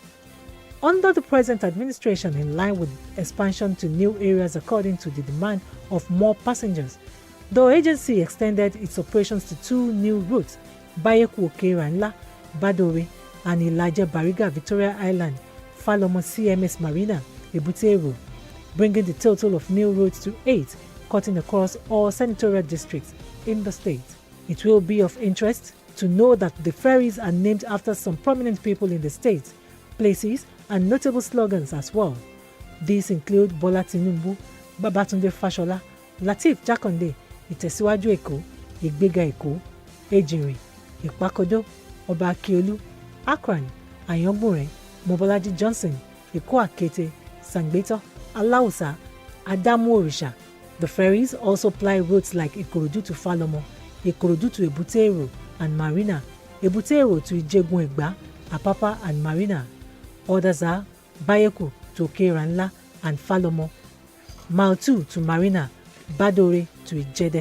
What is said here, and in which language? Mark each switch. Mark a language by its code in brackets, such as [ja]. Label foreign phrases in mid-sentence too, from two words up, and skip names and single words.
[en] Under the present administration, in line with expansion to new areas according to the demand of more passengers, the agency extended its operations to 2 new routes, Bayeku Oke-Iranla, Badore, and Ilaja Bariga Victoria Island, Falomo CMS Marina, Ebute, bringing the total of new routes to 8, cutting across all senatorial districts in the state. It will be of interest to know that the ferries are named after some prominent people in the state, places, and notable slogans as well. These include Bola Tinubu, Babatunde Fashola, Lateef Jakonde, Itesiwaju Eko, Igbega Eko, Ejinrin, Ipakodo, Oba Akiolu, Akran, Ayangbunre, Mobolaji Johnson, Eko Akete, Sangbeto, Alausa, Adamu Orisha. The ferries also ply routes like Ikorodu to Falomo, Ikorodu to Ebute and Marina, Ebute to Ijegun Egba, Apapa and Marina. Others are Bayeku to Oke-Iranla and Falomo, Mile 2 to Marina, Badore to Ijede.